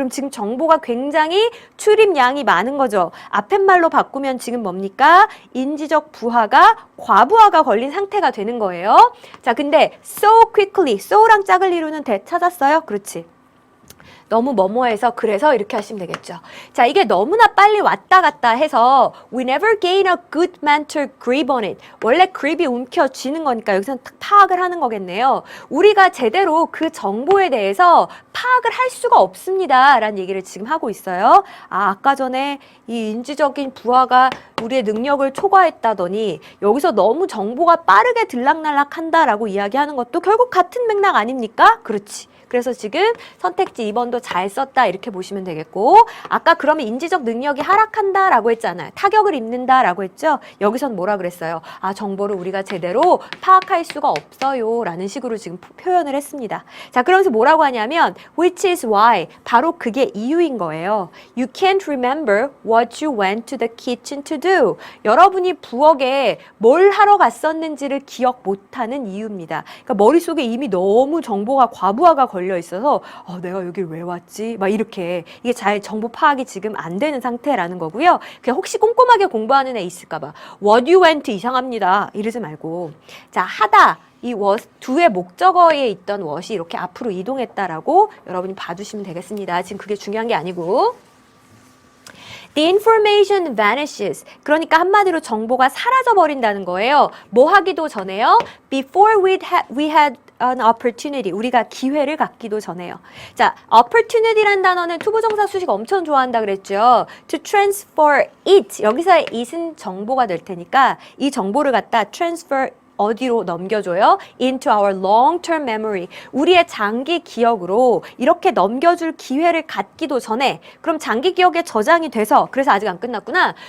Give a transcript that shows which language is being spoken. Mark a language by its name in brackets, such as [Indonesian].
[Korean] 그럼 지금 정보가 굉장히 출입량이 많은 거죠. 앞에 말로 바꾸면 지금 뭡니까? 인지적 부하가 과부하가 걸린 상태가 되는 거예요. 자, 근데 [English] so quickly, [Korean] so랑 짝을 이루는 찾았어요? 그렇지. 너무 뭐뭐해서 그래서 이렇게 하시면 되겠죠. 자, 이게 너무나 빨리 왔다 갔다 해서 [English] we never gain a good mental grip on it. [Korean] 원래 grip이 움켜쥐는 거니까 여기서는 파악을 하는 거겠네요. 우리가 제대로 그 정보에 대해서 파악을 할 수가 없습니다. 라는 얘기를 지금 하고 있어요. 아까 전에 이 인지적인 부하가 우리의 능력을 초과했다더니 여기서 너무 정보가 빠르게 들락날락 한다라고 이야기하는 것도 결국 같은 맥락 아닙니까? 그렇지. 그래서 지금 선택지 2번도 잘 썼다 이렇게 보시면 되겠고, 아까 그러면 인지적 능력이 하락한다라고 했잖아요. 타격을 입는다라고 했죠. 여기선 뭐라 그랬어요? 정보를 우리가 제대로 파악할 수가 없어요 라는 식으로 지금 표현을 했습니다. 자, 그러면서 뭐라고 하냐면 [English] which is why, [Korean] 바로 그게 이유인 거예요. [English] You can't remember what you went to the kitchen to do. [Korean] 여러분이 부엌에 뭘 하러 갔었는지를 기억 못하는 이유입니다. 그러니까 머릿속에 이미 너무 정보가 과부하가 걸려 있어서 내가 여길 왜 왔지? 막 이렇게 이게 잘 정보 파악이 지금 안 되는 상태라는 거고요. 그냥 혹시 꼼꼼하게 공부하는 애 있을까 봐 [English] what you went [Korean] 이상합니다. 이러지 말고, 자, 하다, 이 do의 목적어에 있던 what이 이렇게 앞으로 이동했다라고 여러분이 봐주시면 되겠습니다. 지금 그게 중요한 게 아니고, [English] The information vanishes. [Korean] 그러니까 한마디로 정보가 사라져 버린다는 거예요. 뭐 하기도 전에요? [English] Before we had an opportunity. [Korean] 우리가 기회를 갖기도 전에요. 자, opportunity란 단어는 투부정사 수식 엄청 좋아한다 그랬죠. [English] To transfer it. [Korean] 여기서의 it은 정보가 될 테니까 이 정보를 갖다 transfer 어디로 넘겨줘요? [English] Into our long-term memory. [Korean] 우리의 장기 기억으로 이렇게 넘겨줄 기회를 갖기도 전에, 그럼 장기 기억에 저장이 돼서, 그래서 아직 안 끝났구나.